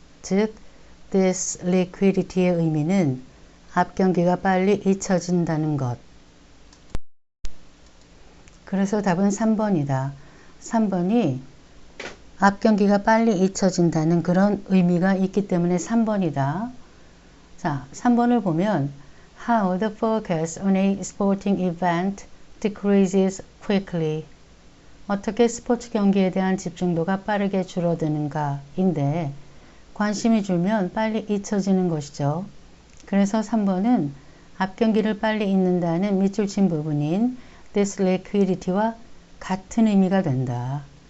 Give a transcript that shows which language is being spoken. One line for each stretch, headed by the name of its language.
Korean: 즉, this liquidity의 의미는 앞 경기가 빨리 잊혀진다는 것. 그래서 답은 3번이다. 3번이 앞 경기가 빨리 잊혀진다는 그런 의미가 있기 때문에 3번이다. 자, 3번을 보면
English: How the focus on a sporting event decreases quickly.
Korean: 어떻게 스포츠 경기에 대한 집중도가 빠르게 줄어드는가 인데 관심이 줄면 빨리 잊혀지는 것이죠. 그래서 3번은 앞 경기를 빨리 잊는다는 밑줄 친 부분인 this liquidity와 같은 의미가 된다.